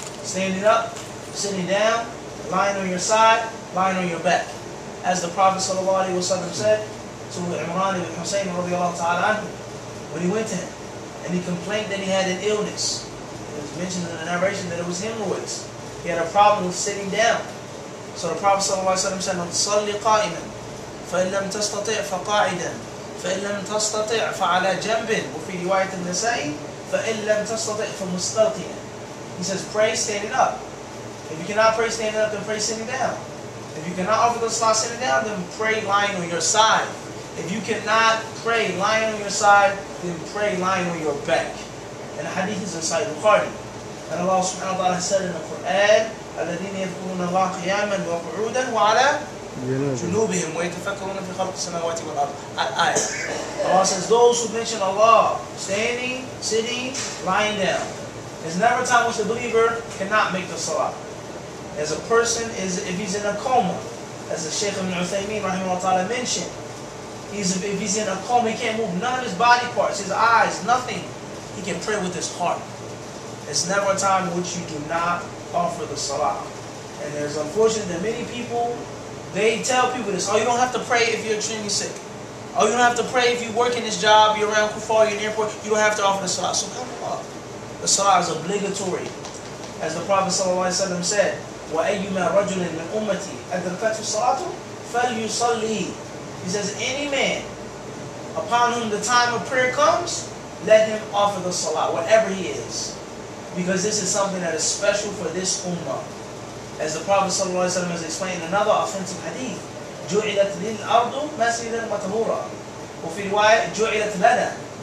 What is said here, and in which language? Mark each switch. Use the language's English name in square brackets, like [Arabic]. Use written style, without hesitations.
[English] Standing up, sitting down, lying on your side, lying on your back. As the Prophet ﷺ said to Imran ibn Hussein when he went to him and he complained that he had an illness. It was mentioned in the narration that it was hemorrhoids. He had a problem with sitting down. So the Prophet ﷺ said, [Arabic] صَلِّ قَائِمًا فَإِن لَمْ تَسْتَطِعْ فَقَاعِدًا فَإِن لَمْ تَسْتَطِعْ فَعَلَى جَنْبٍ وفي رواية النسائي فَإِن لَمْ تَسْتَطِعْ فَمُسْتَلْقِيًا. [English] He says, pray standing up. If you cannot pray standing up, then pray sitting down. If you cannot offer the Salah sitting down, then pray lying on your side. If you cannot pray lying on your side, then pray lying on your back. And the hadith is in Sahih Bukhari. And Allah subhanahu wa ta'ala said in the Quran, [Arabic] الَّذِينَ يَذْكُرُونَ اللَّهَ قِيَامًا وَقُعُودًا وَعَلَى جُنُوبِهِمْ وَيَتَفَكَّرُونَ فِي خَلْقِ السَّمَاوَاتِ وَالْأَرْضِ. [English] Allah says, those who mention Allah, standing, sitting, lying down. There's never a time which the believer cannot make the Salah. As a person if he's in a coma, as the Shaykh ibn Uthaymeen rahimahullah ta'ala mentioned, if he's in a coma, he can't move none of his body parts, his eyes, nothing. He can pray with his heart. There's never a time in which you do not offer the Salah. And there's unfortunate that many people, they tell people this, oh, you don't have to pray if you're extremely sick. Oh, you don't have to pray if you work in this job, you're around Kufar, you're in the airport, you don't have to offer the Salah. So come on. The Salah is obligatory. As the Prophet ﷺ said, [Arabic] وَأَيُّمَا رَجُلٍ مِنْ أُمَّتِي أَدْرَكَتْهُ الصَّلَاةُ فَلْيُصَلِّي. [English] He says, any man upon whom the time of prayer comes, let him offer the Salah, whatever he is. Because this is something that is special for this ummah. As the Prophet ﷺ has explained in another authentic hadith, [Arabic] جُعِلَتْ لِلْأَرْضُ مَسْجِدًا وَطَهُورًا وفي رواية جُعِلَتْ لَنَا.